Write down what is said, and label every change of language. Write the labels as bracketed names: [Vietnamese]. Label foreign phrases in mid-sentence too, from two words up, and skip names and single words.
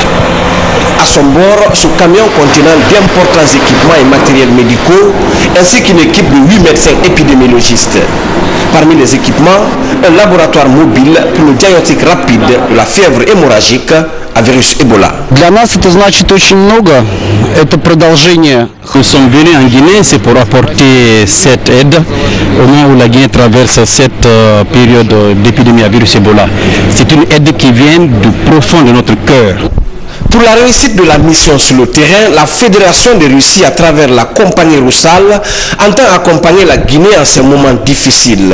[French] À son bord, ce camion contenant d'importants équipements et matériels médicaux, ainsi qu'une équipe de 8 médecins épidémiologistes. Parmi les équipements, un laboratoire mobile pour le diagnostic rapide de la fièvre hémorragique à virus Ebola. [Russian] Для нас это значит очень много. Это продолжение. [French] Nous sommes venus en Guinée, c'est pour apporter cette aide au moment où la Guinée traverse cette période d'épidémie à virus Ebola. C'est une aide qui vient du profond de notre cœur. Pour la réussite de la mission sur le terrain, la Fédération de Russie, à travers la compagnie Russal, entend accompagner la Guinée en ces moments difficiles.